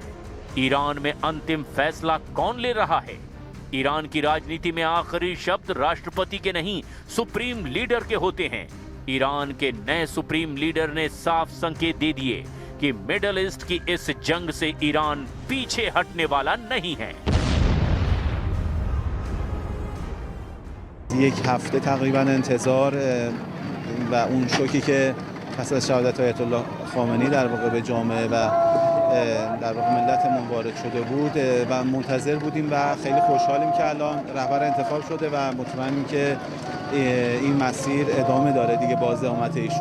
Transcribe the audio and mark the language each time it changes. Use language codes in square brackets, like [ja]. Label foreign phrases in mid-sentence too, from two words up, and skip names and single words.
[hi] ईरान में अंतिम फैसला कौन ले रहा है? ईरान की राजनीति में आखिरी शब्द राष्ट्रपति के नहीं, सुप्रीम लीडर के होते हैं। ईरान के नए सुप्रीम लीडर ने साफ संकेत दे दिए कि मिडल ईस्ट की इस जंग से ईरान पीछे हटने वाला नहीं है। [fa] یک هفته تقریبا انتظار و اون شوکی که پس از شهادت آیت الله خامنه‌ای در واقع به جامعه و در واقع ملتمون وارد شده بود و منتظر بودیم و خیلی خوشحالیم که الان رهبر انتخاب شده و مطمئنیم که این مسیر ادامه داره دیگه، بازدهامت ایشون.